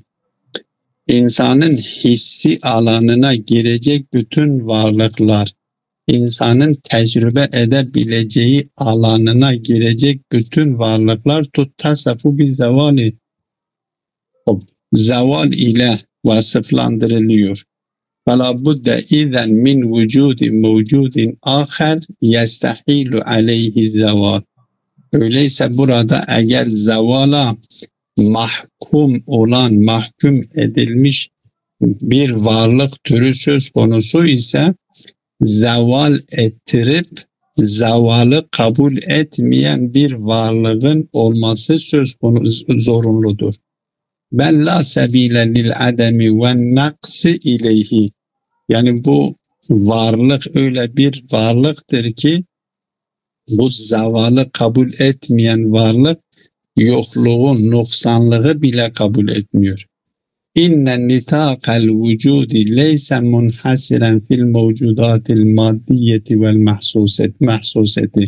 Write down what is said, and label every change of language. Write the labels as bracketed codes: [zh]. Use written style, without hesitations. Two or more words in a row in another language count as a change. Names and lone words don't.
[tr] İnsanın hissi alanına girecek bütün varlıklar, insanın tecrübe edebileceği alanına girecek bütün varlıklar [ar] تتصف بالزوال, [tr] zeval ile vasıflandırılıyor. [ar] فَلَا بُدَّ اِذَنْ مِنْ وُجُودٍ مَوْجُودٍ آخَرٍ يَسْتَحِيلُ عَلَيْهِ الزَّوَالِ. [tr] Öyleyse burada eğer zevala mahkum edilmiş bir varlık türü söz konusu ise zeval ettirip zevalı kabul etmeyen bir varlığın olması söz konusu zorunludur. [ar] بَلْ لَا سَب۪يلَ لِلْعَدَمِ وَالنَّقْسِ اِلَيْهِ. [tr] Yani bu varlık öyle bir varlıktır ki bu zavalı kabul etmeyen varlık yokluğun, noksanlığı bile kabul etmiyor. [ar] إن نطاق الوجود ليس منحصرا في الموجودات المادية والمحسوسة.